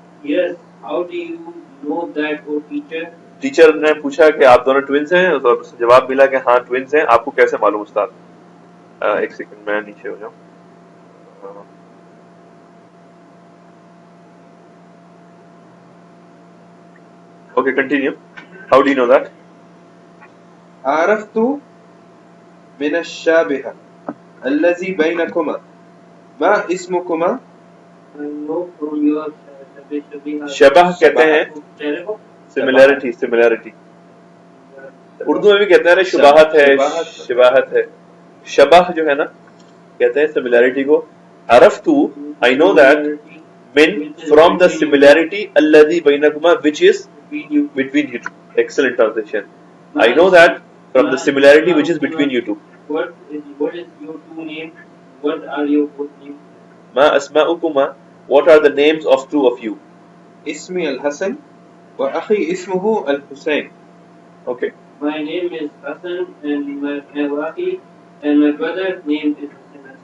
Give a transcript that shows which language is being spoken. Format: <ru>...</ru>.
<en>yes how do you know that oh teacher?</en> <ur>Teacher نے پوچھا کہ آپ دونوں ٹوینس ہیں, اور جواب ملا کہ ہاں ٹوینس ہیں. آپ کو کیسے معلوم استاد؟ ایک سیکنڈ میں نیچے ہو جاؤں.</ur> <en>Okay continue. How do you know that?</en> <ar>عرفت من الشابه الذي بينكما. ما اسمكما؟</ar> <en>I know from your</en> <ur>شبہ کہتے ہیں سملیرٹی. سملیرٹی اردو میں بھی کہتے ہیں شباہت ہے, شباہت ہے. شبہ جو ہے نا کہتے ہیں سملیرٹی کو.</ur> <en>عرفت I know that من from the similarity</en> <ar>الذي بينكما</ar> <en>which is between you two. Excellent translation. I know that from the similarity which is between you two. what is your two name? what are your both names?</en> <ar>ما أسماؤكما</ar> <en>what are the names of two of you?</en> <ar>اسمي الحسن وأخي اسمه الحسين.</ar> <en>Okay. my name is Hassan and my Wahi and my brother's name is Hussein.</en>